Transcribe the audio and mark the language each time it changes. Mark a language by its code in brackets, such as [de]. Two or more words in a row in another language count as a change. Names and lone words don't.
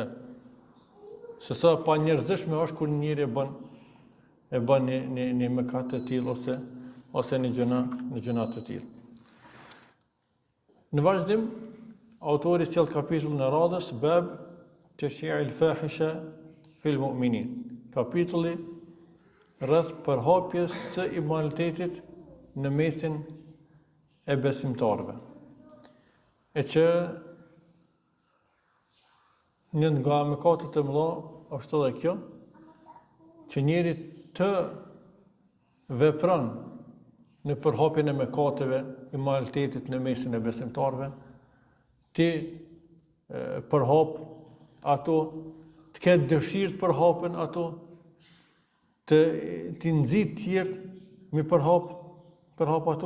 [sq] Se sa pa njerëzishme është kur njëri e bën një mëkat të tillë ose një gjëna të tillë. Në vazhdim, autori sjell kapitullin e radhës [ar] باب تشيع الفاحشة في المؤمنين. [sq] Kapitulli rreth përhapjes së immoralitetit në mesin e besimtarëve. E që një nga mëkatet e mëdha është edhe kjo, që njeri të vepron në përhapjen e mëkateve, immoralitetit në mesin e besimtarëve, ti përhap ato, të ketë dëshirë të përhapen ato, të nxit tjerët me përhap ato.